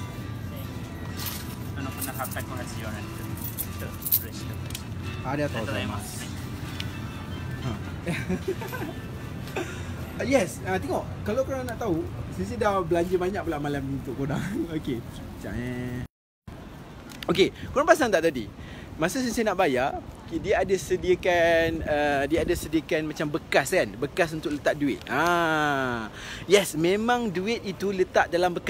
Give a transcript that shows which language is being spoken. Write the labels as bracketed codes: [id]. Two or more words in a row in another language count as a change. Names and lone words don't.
[ja] この880円で嬉しいです。ありがとうございます。Yes, [ms] tengok. Kalau korang nak tahu, Sensei dah belanja banyak pula malam ni untuk korang. Okey. Okey, korang pasang tak tadi? Masa Sensei nak bayar, dia ada sediakan macam bekas kan, bekas untuk letak duit. Yes, memang duit itu letak dalam bekas.